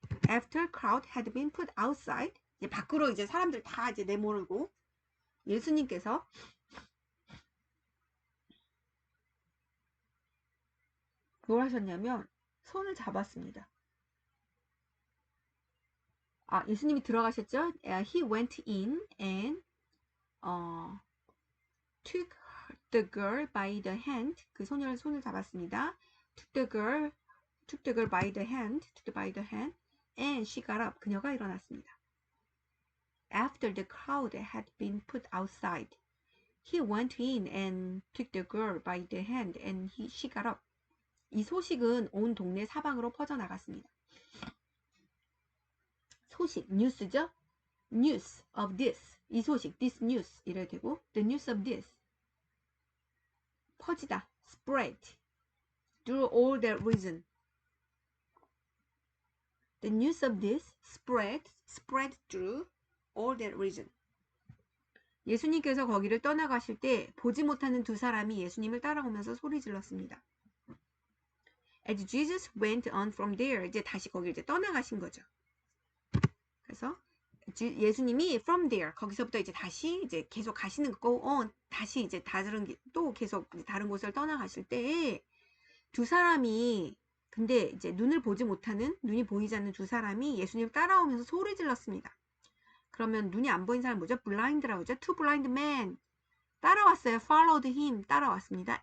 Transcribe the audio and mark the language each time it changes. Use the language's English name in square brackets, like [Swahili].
[English] After crowd had been put outside. [Korean] 이제 밖으로 이제 사람들 다 이제 내모르고 예수님께서 뭘 하셨냐면 손을 잡았습니다. 예수님이 들어가셨죠? [English] He went in and took the girl by the hand. [Korean] 그 소녀의 손을 잡았습니다. [English] took the girl by the hand, and she got up. [Korean] 그녀가 일어났습니다. [English] After the crowd had been put outside, he went in and took the girl by the hand, and she got up. [Korean] 이 소식은 온 동네 사방으로 퍼져나갔습니다. 소식, 뉴스죠? [English] News of this. [Korean] 이 소식, [English] this news [Korean] 이래야 되고, [English] the news of this. [Korean] 퍼지다, [English] spread through all that region. The news of this spread through all that region. [Korean] 예수님께서 거기를 떠나가실 때 보지 못하는 두 사람이 예수님을 따라오면서 소리 질렀습니다. [English] As Jesus went on from there, [Korean] 이제 다시 거기를 이제 떠나가신 거죠. 그래서 예수님이 [English] from there [Korean] 거기서부터 이제 다시 이제 계속 가시는 거, 다시 이제 또 계속 다른 곳을 떠나가실 때 두 사람이 근데 이제 눈이 보이지 않는 두 사람이 예수님 따라오면서 소리 질렀습니다. 그러면 눈이 안 보이는 사람 뭐죠? blind라고 하죠. [English] Two blind men [Korean] 따라왔어요. [English] followed him [Korean] 따라왔습니다.